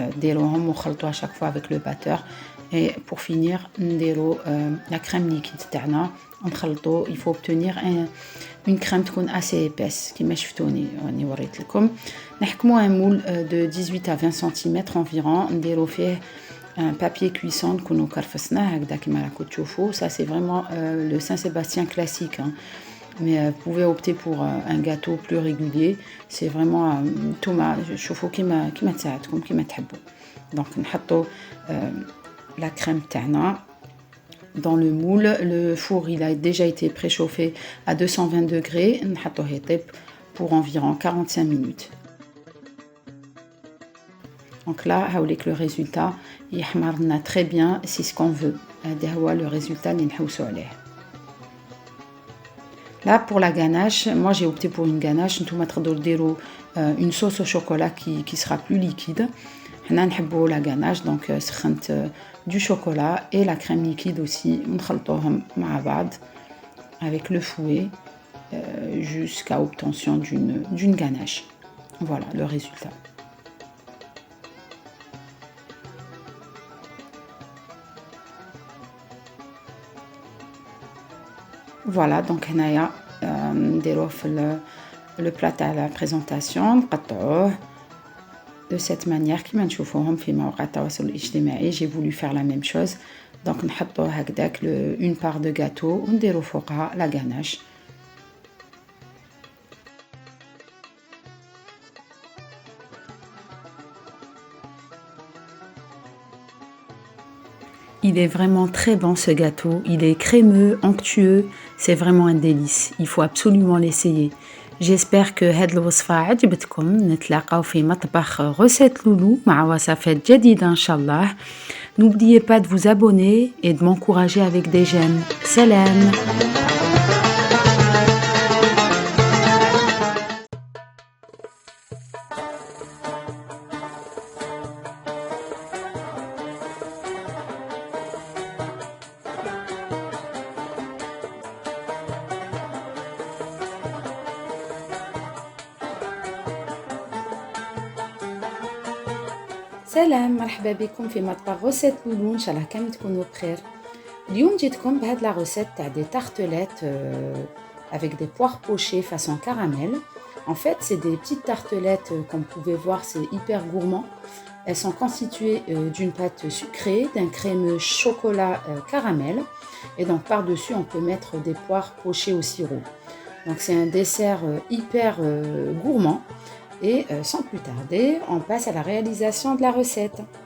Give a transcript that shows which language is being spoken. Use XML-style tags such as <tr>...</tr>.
<ar>ديروهم وخلطوا</ar> <fr>à chaque fois avec le batteur. Et pour finir,</fr> <ar>نديرو</ar> <fr>la crème liquide</fr> <ar>تاعنا نخلطو.</ar> <fr>Il faut obtenir une crème</fr> <ar>تكون</ar> <fr>assez épaisse</fr> <ar>كيما شفتوني راني وريت لكم. نحكمو</ar> <fr>un moule de 18 à 20 cm environ.</fr> <ar>نديرو فيه</ar> <fr>un papier cuisson</fr> <ar>نكونو كرفسناه هكذا كيما راكم تشوفوا.</ar> <fr>Ça c'est vraiment le Saint-Sébastien classique, hein. Mais vous pouvez opter pour un gâteau plus régulier. C'est vraiment</fr> <ar>نتوما شوفوا كيما تساعدكم كيما تحبوا.</ar> <fr>Donc</fr> <ar>نحطو</ar> <fr>la crème</fr> <ar>تاعنا</ar> <fr>dans le moule. Le four il a déjà été préchauffé à 220 degrés.</fr> <ar>نحطوه يطيب</ar> <fr>pour environ 45 minutes. Donc là,</fr> <ar>هاوليك</ar> <fr>le résultat</fr> <ar>يحمر لنا</ar> <fr>très bien, c'est ce qu'on veut.</fr> <ar>هذا هو</ar> <fr>le résultat</fr> <ar>اللي نحوسو عليه.</ar> <fr>Là pour la ganache, moi j'ai opté pour une ganache.</fr> <ar>نتوما تقدروا ديروا</ar> <fr>une sauce au chocolat qui sera plus liquide.</fr> <ar>حنا نحبوا</ar> <fr>la ganache, donc</fr> <ar>سخنت</ar> <fr>du chocolat et la crème liquide aussi.</fr> <ar>نخلطوهم مع بعض</ar> <fr>avec le fouet jusqu'à obtention d'une ganache. Voilà le résultat. Voilà, donc</fr> <ar>هنايا نديروه في</ar> <fr>le plat à la présentation.</fr> <ar>نقطعوه</ar> <fr>de cette manière</fr> <ar>كيما نشوفوهم في مواقع التواصل الاجتماعي.</ar> <fr>j'ai voulu faire la même chose. donc</fr> <ar>نحطوه هكذاك</ar> <fr>une part de gâteau</fr> <ar>ونديرو فوقها</ar> <fr>la ganache. Il est vraiment très bon ce gâteau, il est crémeux, onctueux, c'est vraiment un délice, il faut absolument l'essayer. J'espère que</fr> <ar>هاد الوصفة عجبتكم. نتلاقاو في مطبخ غوسيت لولو مع وصفات جديدة إن شاء الله.</ar> <fr>N'oubliez pas de vous abonner et de m'encourager avec des j'aime.</fr> <ar>Salam! سلام، مرحبا بكم في مطبخ غوسيت لولو. ان شاء الله كامل تكونوا بخير. اليوم جيتكم بهاد لا غوسيت تاع دي</ar> <fr>tartelettes avec des poires pochées façon caramel. En fait, c'est des petites tartelettes, comme vous pouvez voir, c'est hyper gourmand. Elles sont constituées d'une pâte sucrée, d'un crémeux chocolat caramel, et donc par-dessus on peut mettre des poires pochées au sirop. Donc c'est un dessert hyper gourmand. Et sans plus tarder, on passe à la réalisation de la recette.</fr>